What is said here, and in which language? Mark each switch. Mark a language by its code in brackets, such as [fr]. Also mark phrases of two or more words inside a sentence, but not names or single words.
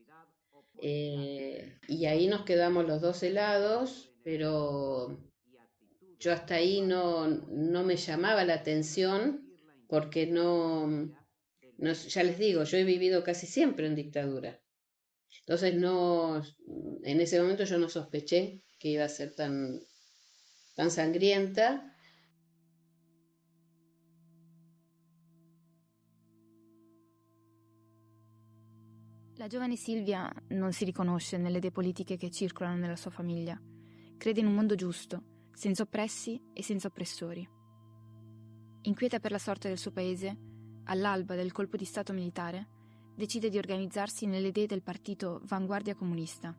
[es] Y ahí nos quedamos los dos helados, pero yo hasta ahí no me llamaba la atención porque ya les digo, yo he vivido casi siempre en dictadura. Entonces en ese momento yo no sospeché que iba a ser tan sangrienta. [it] La giovane Silvia non si riconosce nelle idee politiche che circolano nella sua famiglia. Crede in un mondo giusto, senza oppressi e senza oppressori. Inquieta per la sorte del suo paese, all'alba del colpo di stato militare, decide di organizzarsi nelle idee del partito Vanguardia Comunista.